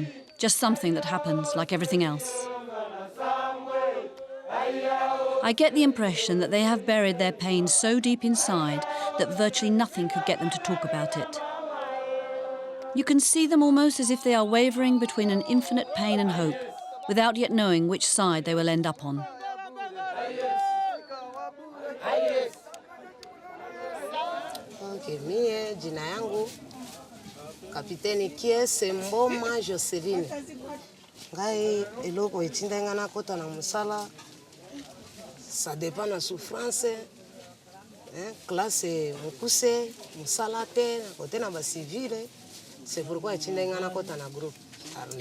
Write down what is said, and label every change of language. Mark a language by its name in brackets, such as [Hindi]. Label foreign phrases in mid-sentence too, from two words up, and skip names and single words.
[English] Just something that happens like everything else? I get the impression that they have buried their pain so deep inside that virtually nothing could get them to talk about it. You can see them almost as if they are wavering between an infinite pain and hope, without yet knowing which side they will end up on. [Swahili] Mie jina yangu Kapiteni Kiese Mboma Joseline. [Lingala] Ngai eloko etinda ngana kota na musala. [French] Ça dépend de la souffrance. Classe [Lingala] mukuse, musala te, [French] côté na ba civil. C'est pourquoi [Lingala] etinda ngana kota na [French] groupe armé.